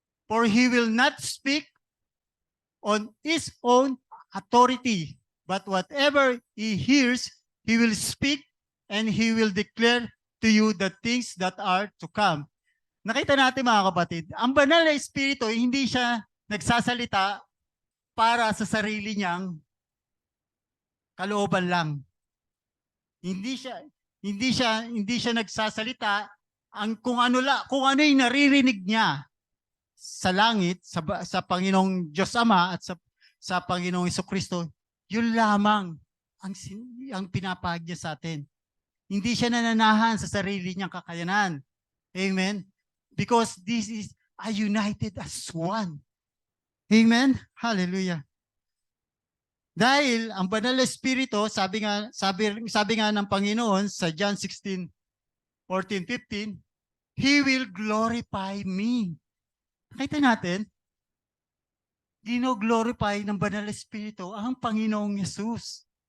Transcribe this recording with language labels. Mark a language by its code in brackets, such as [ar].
[en] For He will not speak on His own authority, but whatever He hears, He will speak and He will declare to you the things that are to come. [tl] Nakita natin mga kapatid, ang banal na Espiritu, hindi siya nagsasalita para sa sarili niyang kalooban lang. Hindi siya nagsasalita kung ano yung naririnig niya sa langit, sa Panginoong Diyos Ama at sa Panginoong Jesucristo. Yun lamang ang pinapahag niya sa atin. Hindi siya nananahan sa sarili niyang kakayanan. Amen? [en] Because this is a united as one. Amen? Hallelujah. [tl] Dahil ang banal na espiritu, sabi nga ng Panginoon sa John 16:14-15, [en] He will glorify me. [tl] Nakita natin, gino-glorify ng banal na espiritu ang Panginoong Yesus.